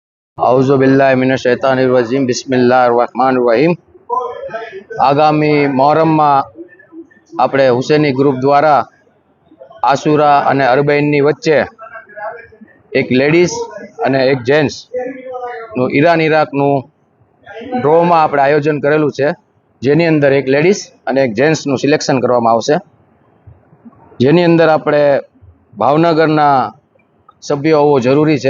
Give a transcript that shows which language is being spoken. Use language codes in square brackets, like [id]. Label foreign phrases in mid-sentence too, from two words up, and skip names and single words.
[ar] أعوذ بالله من الشيطان الرجيم بسم الله الرحمن الرحيم. [gu] आगामी मोहर्रमમાં આપણે હુસેની ગ્રુપ દ્વારા આશુરા અને અરબૈનની વચ્ચે એક લેડીઝ અને એક જેન્ટ્સ નું ઈરાકનું ડ્રોમાં આપણે આયોજન કરેલું છે, જેની અંદર એક લેડીઝ અને એક જેન્ટ્સનું સિલેક્શન કરવામાં આવશે, જેની અંદર આપણે ભાવનગરના સભ્યો હોવો જરૂરી છે।